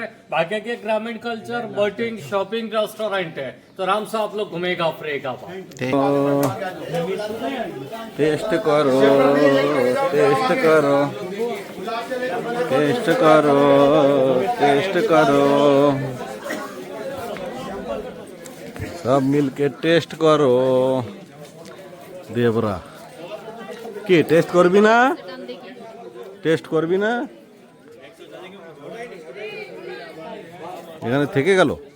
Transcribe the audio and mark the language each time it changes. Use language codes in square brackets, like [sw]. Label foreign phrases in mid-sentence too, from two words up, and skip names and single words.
[hi] बाकी के ग्रामीण कल्चर, बोटिंग, शॉपिंग, रेस्टोरेंट है, तो आराम से आप लोग घूमेगा फ्रेगा। टेस्ट करो टेस्ट करो टेस्ट करो टेस्ट करो सब मिलके टेस्ट करो। [bn] देवरा কি টেস্ট করবি না টেস্ট করবি না এখানে থেকে গেল